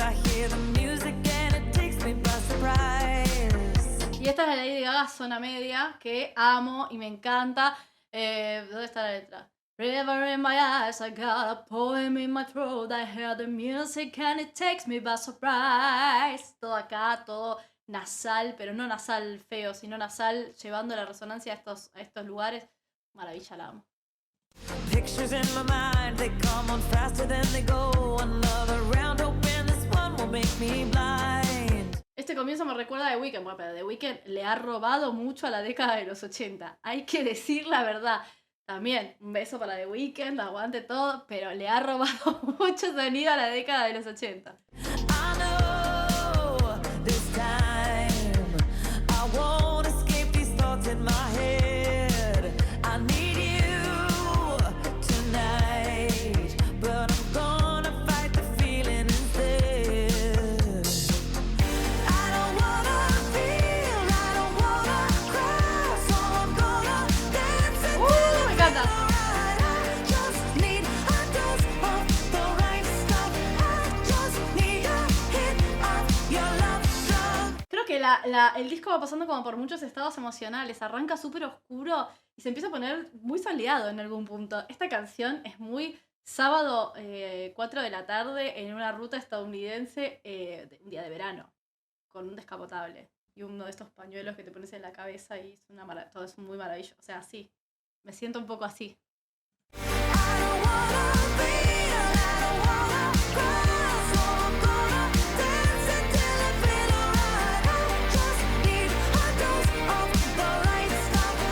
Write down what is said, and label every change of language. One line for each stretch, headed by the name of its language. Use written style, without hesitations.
English: I hear the music and it takes me by surprise.
Spanish: Y esta es la Lady Gaga Zona Media, que amo y me encanta. ¿Dónde está la letra?
English: River in my eyes, I got a poem in my throat. I hear the music and it takes me by surprise.
Spanish: Todo acá, todo nasal, pero no nasal feo, sino nasal, llevando la resonancia a estos lugares. Maravilla, la amo.
English: Pictures in my mind, they come on faster than they go. Another round open, this one will make me blind.
Spanish: Este comienzo me recuerda a The Weeknd, bueno, pero The Weeknd le ha robado mucho a la década de los 80. Hay que decir la verdad. También, un beso para The Weeknd, aguante todo, pero le ha robado mucho sonido a la década de los 80.
English: I know this time I won't escape these thoughts in my head. I need you tonight, but I'm gonna fight the feeling instead. I don't wanna feel, I don't wanna cry, so I'm gonna dance until
Spanish: Me encanta.
English: I just need a dose of the right stuff. I just need a hit of your love drug.
Spanish: Creo que el disco va pasando como por muchos estados emocionales. Arranca súper oscuro y se empieza a poner muy soleado en algún punto. Esta canción es muy sábado 4 de la tarde en una ruta estadounidense, un día de verano, con un descapotable y uno de estos pañuelos que te pones en la cabeza y es todo es muy maravilloso. O sea, sí, me siento un poco así.
English: I don't wanna feel, I don't wanna cry, so I'm gonna dance until I feel alright. I just need a dose of the right stuff.